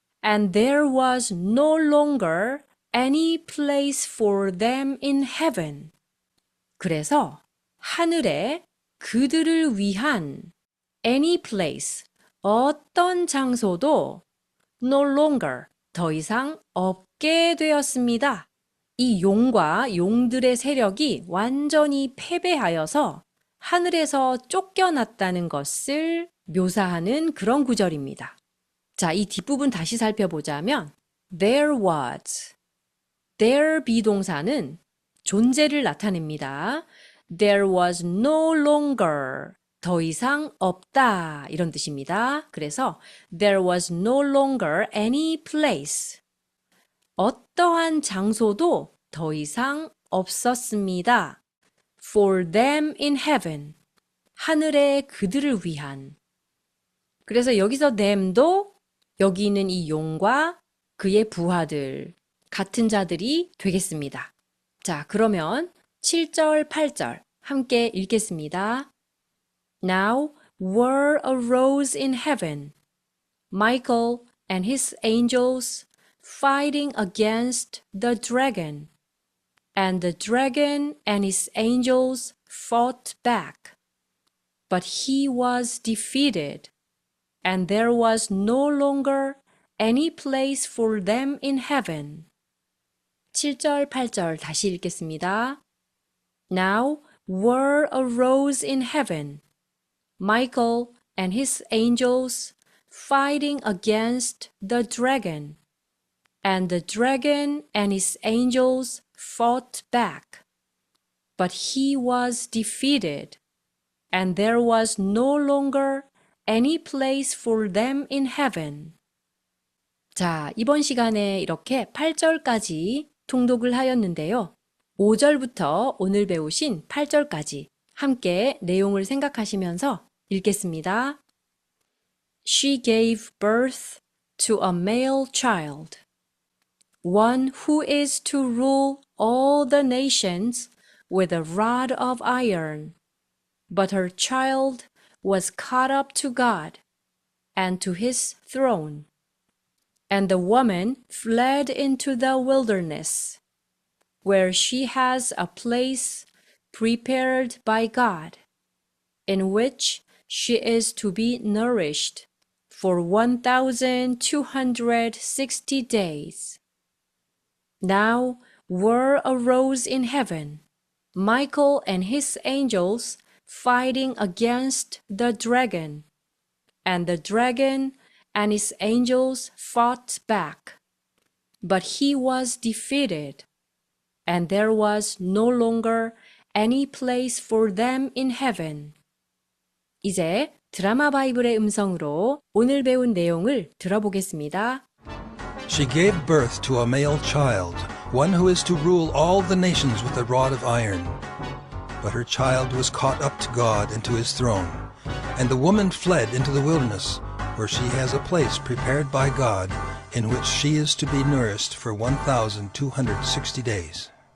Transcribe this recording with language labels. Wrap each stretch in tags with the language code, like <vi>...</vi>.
<en>And there was no longer any place for them in heaven.</en> <ko>그래서 하늘에 그들을 위한 any place, 어떤 장소도 no longer, 더 이상 없게 되었습니다. 이 용과 용들의 세력이 완전히 패배하여서 하늘에서 쫓겨났다는 것을 묘사하는 그런 구절입니다. 자, 이 뒷부분 다시 살펴보자면 there was, there 비동사는 존재를 나타냅니다. There was no longer, 더 이상 없다 이런 뜻입니다. 그래서 there was no longer any place, 어떠한 장소도 더 이상 없었습니다. For them in heaven, 하늘에 그들을 위한. 그래서 여기서 them도 여기 있는 이 용과 그의 부하들, 같은 자들이 되겠습니다. 자, 그러면 7절, 8절 함께 읽겠습니다.</ko> <en>Now war arose in heaven. Michael and his angels fighting against the dragon. And the dragon and his angels fought back. But he was defeated, and there was no longer any place for them in heaven.</en> <ko>7절, 8절 다시 읽겠습니다. Now war arose in heaven.</ko> <en>Michael and his angels fighting against the dragon. And the dragon and his angels fought back. But he was defeated, and there was no longer any place for them in heaven.</en> <ko>자, 이번 시간에 이렇게 8절까지 통독을 하였는데요. 5절부터 오늘 배우신 8절까지 함께 내용을 생각하시면서 읽겠습니다.</ko> <en>She gave birth to a male child, one who is to rule all the nations with a rod of iron. But her child was caught up to God and to his throne. And the woman fled into the wilderness, where she has a place prepared by God, in which she is to be nourished for 1,260 days. Now war arose in heaven, Michael and his angels fighting against the dragon, and the dragon and his angels fought back. But he was defeated, and there was no longer any place for them in heaven.</en> <ko>이제 드라마 바이블의 음성으로 오늘 배운 내용을 들어보겠습니다.</ko> <en>She gave birth to a male child, one who is to rule all the nations with a rod of iron. But her child was caught up to God and to his throne. And the woman fled into the wilderness, where she has a place prepared by God, in which she is to be nourished for 1,260 days.</en>